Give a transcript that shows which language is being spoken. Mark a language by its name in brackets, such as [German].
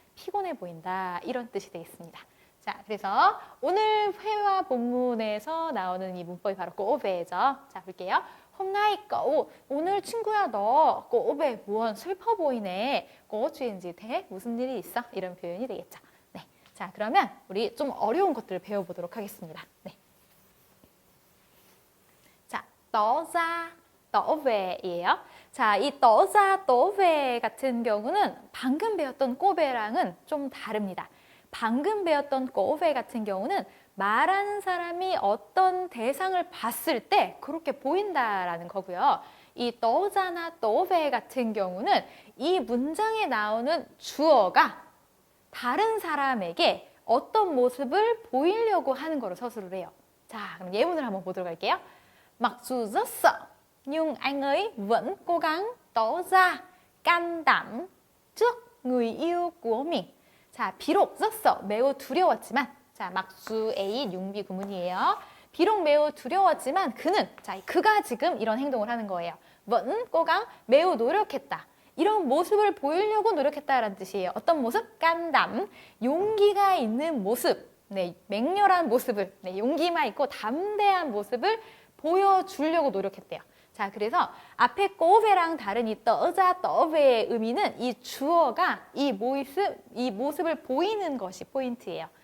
[Korean] 피곤해 보인다. 이런 뜻이 되겠습니다. 자, 그래서 오늘 회화 본문에서 나오는 이 문법이 바로 꼬베죠. 자, 볼게요. [Vietnamese] Hôm nay cậu, [Korean] 오늘 친구야 너 꼬베 무언 슬퍼 보이네. [Vietnamese] có chuyện gì thế? [Korean] 무슨 일이 있어? 이런 표현이 되겠죠. 네, 자, 그러면 우리 좀 어려운 것들을 배워보도록 하겠습니다. 네. [Vietnamese] 자, tỏ ra, tỏ ve예요. [Korean] 자, 이 tỏ ra, tỏ ve 같은 경우는 방금 배웠던 꼬베랑은 좀 다릅니다. 방금 배웠던 꼬베 같은 경우는 말하는 사람이 어떤 대상을 봤을 때 그렇게 보인다라는 거고요. 이 tỏ ra나 tỏ ve 같은 경우는 이 문장에 나오는 주어가 다른 사람에게 어떤 모습을 보이려고 하는 거로 서술을 해요. 자, 그럼 예문을 한번 보도록 할게요. [Vietnamese] Mặc dù rất sợ, nhưng anh ấy vẫn cố gắng tỏ ra can đảm trước người yêu của mình. [Korean] 자, 비록 [Vietnamese] rất sợ, [Korean] 매우 두려웠지만, 자, mặc dù A 융비 구문이에요. 비록 매우 두려웠지만 그는, 자, 그가 지금 이런 행동을 하는 거예요. [Vietnamese] vẫn cố gắng, [Korean] 매우 노력했다. 이런 모습을 보이려고 노력했다라는 뜻이에요. 어떤 모습? 깐담, 용기가 있는 모습. 네, 맹렬한 모습을, 네, 용기만 있고 담대한 모습을 보여주려고 노력했대요. 자, 그래서 앞에 꼬베랑 다른 이 떠자 떠베의 의미는 이 주어가 이 모습을 보이는 것이 포인트예요.